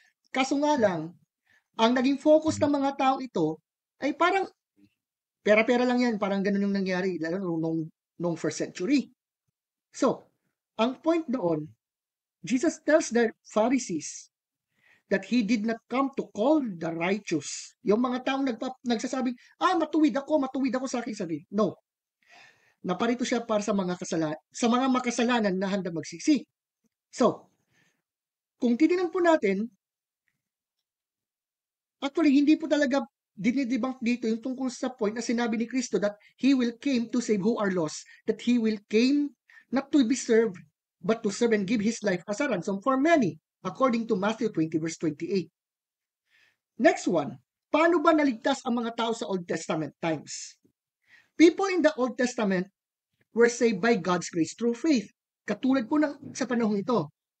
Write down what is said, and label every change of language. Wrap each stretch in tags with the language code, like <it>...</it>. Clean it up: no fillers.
<tl>Kaso nga lang, ang naging focus ng mga tao ito ay parang pera-pera lang yan, parang ganun yung nangyari lalo nung first century. So, ang point doon,</tl> <en>Jesus tells the Pharisees that He did not come to call the righteous.</en> <tl>Yung mga taong nagsasabing, matuwid ako sa aking sarili. No. Naparito siya para sa mga makasalanan na handang magsisi. So, kung titingnan po natin, actually, hindi po talaga dinidebunk dito yung tungkol sa point na sinabi ni Kristo</tl> <en>that He will came to save who are lost, that He will came not to be served, but to serve and give His life as a ransom for many, according to Matthew 20 verse 28. Next one,</en> <tl>paano ba naligtas ang mga tao sa Old Testament times?</tl> <en>People in the Old Testament were saved by God's grace through faith.</en> <tl>Katulad po sa panahon ito.</tl>